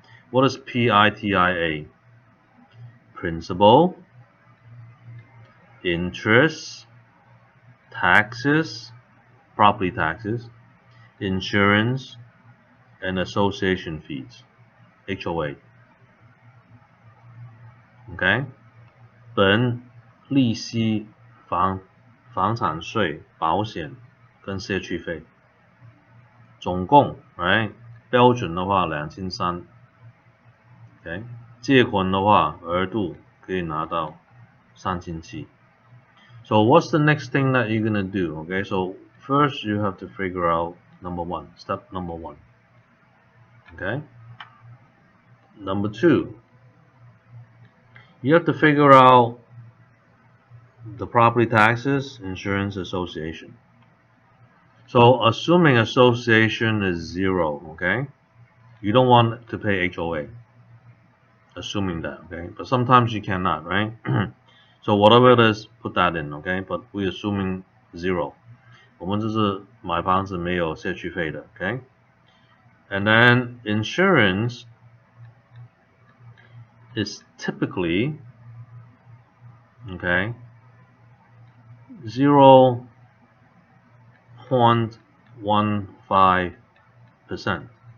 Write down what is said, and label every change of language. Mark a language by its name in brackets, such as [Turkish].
[English] What is PITIA? Principal, interest, taxes, property taxes, insurance, and association fees, HOA. Okay? [Chinese] 本、利息、房产税、保险跟社区费，总共 right 标准的话2300。 [English] Okay? [Chinese] 借款的话额度可以拿到3700。 [English] So what's the next thing that you're gonna do? Okay, so first you have to figure out step number one. Okay? Number two, you have to figure out the property taxes, insurance, association. So assuming association is 0, okay? You don't want to pay HOA. Assuming that, okay? But sometimes you cannot, right? So whatever it is, put that in, okay? But we're assuming 0. [Chinese] 我们就是买房子没有社区费的 okay? [English] And then insurance is typically Okay, 0.15%.